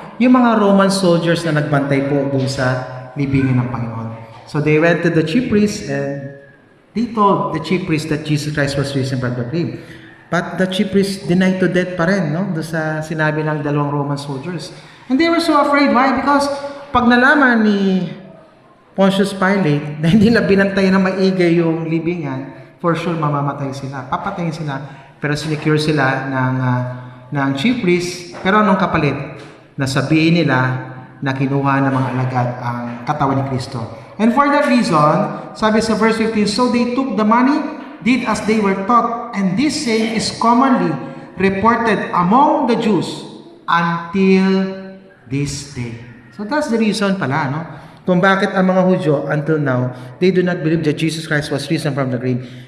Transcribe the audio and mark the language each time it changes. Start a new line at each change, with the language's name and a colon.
Filipino: Yung mga Roman soldiers na nagbantay po dun sa libingan ng Panginoon.
English: So they went to the chief priest and they told the chief priest that Jesus Christ was risen from the grave. But the chief priest denied to death pa rin, no?
Filipino: Doon sa sinabi ng dalawang Roman soldiers.
English: And they were so afraid. Why?
Filipino: Because pag nalaman ni Pontius Pilate na hindi na binantay na maigay yung libingan, for sure mamamatay sila. Papatayin sila. Pero sinecure sila ng chief priest. Pero anong kapalit? Nasabihin nila na kinuha ng mga alagad ang katawan ni Kristo.
English: And for that reason, sabi sa verse 15, so they took the money, did as they were taught, and this saying is commonly reported among the Jews until this day. So that's the reason pala, no?
Filipino: Kung bakit ang mga Hudyo
English: until now, they do not believe that Jesus Christ was risen from the grave.